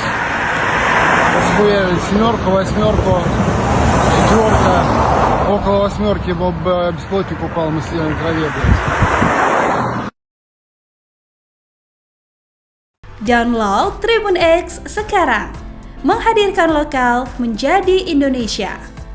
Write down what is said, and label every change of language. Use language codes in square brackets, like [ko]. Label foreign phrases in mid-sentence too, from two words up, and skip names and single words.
[ru] Схуяли семерку, восьмерку, четверка. Около восьмерки беспилотник упал, мы сидели на траве, блядь. [id] Download Tribun X sekarang. Menghadirkan lokal menjadi Indonesia.